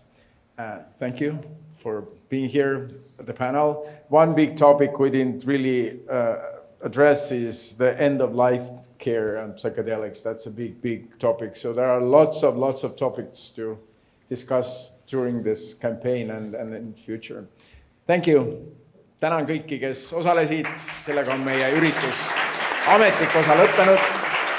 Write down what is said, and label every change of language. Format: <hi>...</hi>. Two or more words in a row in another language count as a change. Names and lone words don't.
<en>Thank you for being here at the panel. One big topic we didn't really address is the end-of-life care and psychedelics. That's a big topic. So there are lots of topics to discuss during this campaign and in the future. Thank you.</en> <et>Tänan kõiki, kes osalesid. Sellega on meie üritus ametlik osa lõppenud.</et>